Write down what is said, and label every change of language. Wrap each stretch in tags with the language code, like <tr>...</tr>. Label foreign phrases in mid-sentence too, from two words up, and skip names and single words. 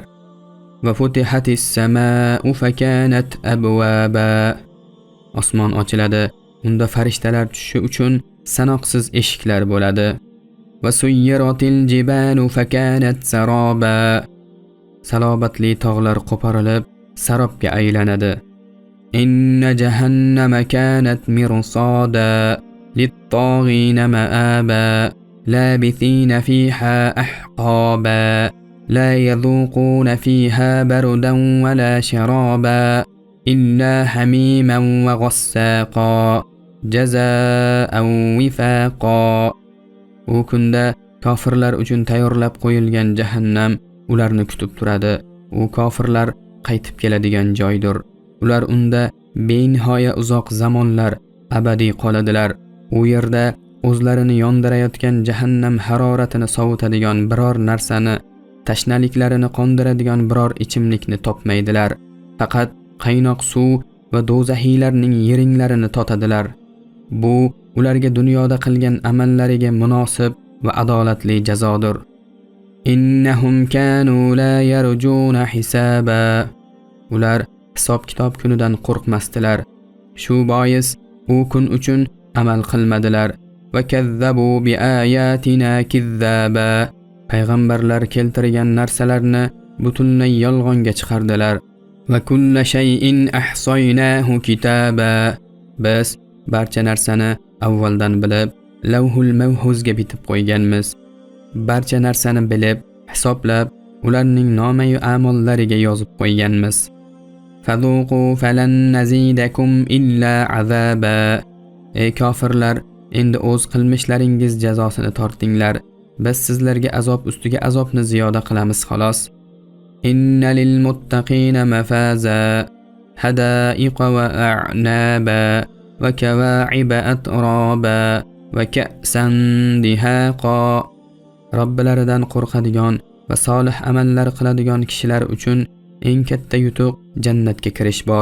<ar>وفتحت السماء فكانت أبوابا.</ar> <uz>Osmon ochiladi, unda farishtalar tushishi uchun sanoqsiz eshiklar bo'ladi.</uz> <ar>وسيرت الجبال فكانت سرابا.</ar> <uz>Salobatli tog'lar qo'porilib sarobga aylanadi.</uz> <ar>إن جهنم كانت مرصادا للطاغين مآبا لابثين فيها أحقابا لا يذوقون فيها بردا ولا شرابا إلا حميما وغساقا جزاء وفاقا.</ar> <uz>U kunda kofirlar uchun tayyorlab qo'yilgan jahannam ularni kutib turadi. U kofirlar qaytib keladigan joydir. Ular unda benihoya uzoq zamonlar abadiy qoladilar. U yerda o'zlarini yondirayotgan jahannam haroratini sovutadigan biror narsani, tashnaliklarini qondiradigan biror ichimlikni topmaydilar. Faqat qaynoq suv va do'zaxiylarning yiringlarini totadilar. Bu ularga dunyoda qilgan amallariga munosib va adolatli jazodir.</uz> <ar>إنهم كانوا لا يرجون حسابا.</ar> <uz>Ular hisob-kitob kunidan qo'rqmasdilar. Shu bois u kun uchun amal qilmadilar.</uz> <ar>وكذبوا بآياتنا كذابا.</ar> <uz>Payg'ambarlar keltirgan narsalarni butunlay yolg'onga chiqardilar.</uz> <ar>وكل شيء أحصيناه كتابا.</ar> <uz>Biz barcha narsani avvaldan bilib, lavhul mahfuzga bitib qo'yganmiz. Barcha narsani bilib, hisoblab, ularning nomayu amollariga yozib qo'yganmiz.</uz> <ar>فذوقوا فلن نزيدكم إلا عذابا.</ar> <uz>Ey kofirlar, endi o'z qilmishlaringiz jazosini tortinglar. Biz sizlarga azob ustiga azobni ziyoda qilamiz xolos.</uz> <ar>إن للمتقين مفازا, حدائق وأعنابا وكواعب أترابا وكأسا دهاقا.</ar> <uz>Robbilaridan qo'rqadigan va solih amallar qiladigan kishilar uchun eng katta yutuq jannatga kirish bor.</uz>